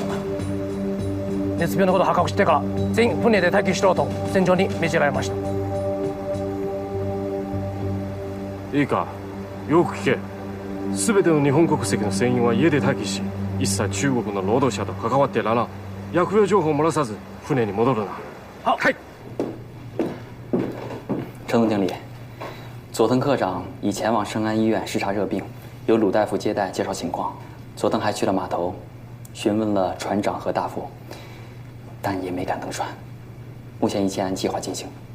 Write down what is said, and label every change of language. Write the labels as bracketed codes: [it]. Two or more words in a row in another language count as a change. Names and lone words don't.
[ja] 熱病のことを発覚してから全員船で待機しろと船長に命じられました。いいか、よく聞け。全ての日本国籍の船員は家で待機し、一切中国の労働者と関わってらな。疫病情報を漏らさず船に戻るな。 [zh] 好，嗨。陈总经理，佐藤科长已前往圣安医院视察热病，由鲁大夫接待介绍情况。佐藤还去了码头，询问了船长和大副，但也没敢登船。目前一切按计划进行。